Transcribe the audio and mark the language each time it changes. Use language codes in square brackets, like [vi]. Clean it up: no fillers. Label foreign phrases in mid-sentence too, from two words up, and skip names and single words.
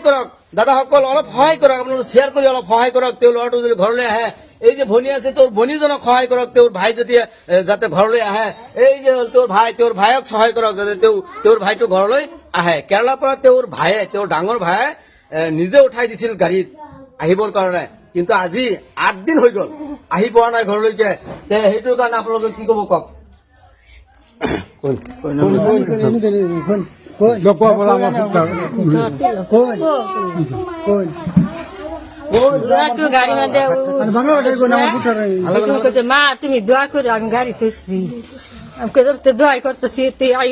[as] কৰক দাদাসকল অলপ সহায় কৰক আপোনালোকে শ্বেয়াৰ কৰি অলপ সহায় কৰক তেওঁৰ ল'ৰাটো যদি ঘৰলৈ আহে এই যে ভনী আছে তোৰ ভনীজনক সহায় কৰক তেওঁৰ ভাই যদি যাতে ঘৰলৈ আহে এই যে তোৰ ভাইক সহায় কৰক যাতে তেওঁৰ ভাইটো ঘৰলৈ আহে কেৰালাৰ পৰা তেওঁৰ ডাঙৰ ভাই নিজে উঠাই দিছিল গাড়ীত আহিবৰ কাৰণে কিন্তু আজি 8 দিন হৈ গ'ল আহি পোৱা নাই ঘৰলৈকে সেইটোৰ কাৰণে আপোনালোকে কি ক'ব কওক [bn] মা তুমি দোয়া করে আমি গাড়ি তুলছি দোয়া করতেছি তুই আই